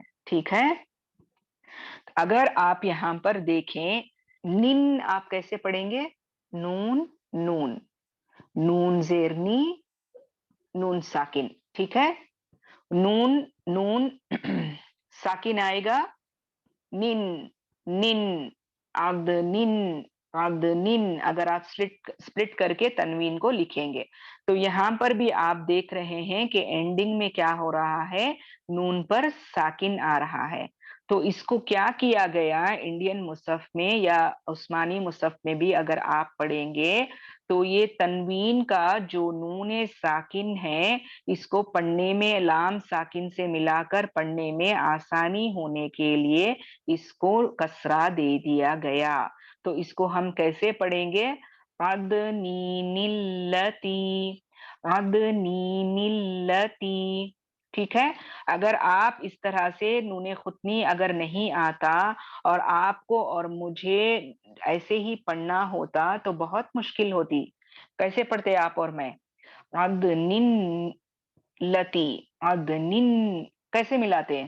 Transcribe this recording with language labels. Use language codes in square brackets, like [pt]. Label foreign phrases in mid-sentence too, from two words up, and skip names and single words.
[hi] ठीक है, अगर आप यहां पर देखें, निन आप कैसे पढ़ेंगे? नून नून, नून जेरनी, नून साकिन। ठीक है, नून नून साकिन आएगा, निन निन, आग्द निन, आग्द निन। अगर आप स्प्लिट करके तनवीन को लिखेंगे तो यहां पर भी आप देख रहे हैं कि एंडिंग में क्या हो रहा है, नून पर साकिन आ रहा है। तो इसको क्या किया गया इंडियन मुसहफ में या उस्मानी मुसहफ में भी अगर आप पढ़ेंगे तो ये तनवीन का जो नून साकिन है, इसको पढ़ने में लाम साकिन से मिलाकर पढ़ने में आसानी होने के लिए इसको कसरा दे दिया गया। तो इसको हम कैसे पढ़ेंगे? अदनी निल्लती, अदनी निल्लती। ठीक है, अगर आप इस तरह से नूने खुतनी अगर नहीं आता और आपको और मुझे ऐसे ही पढ़ना होता तो बहुत मुश्किल होती। कैसे पढ़ते आप और मैं? अदनिन लती, अदनिन कैसे मिलाते हैं?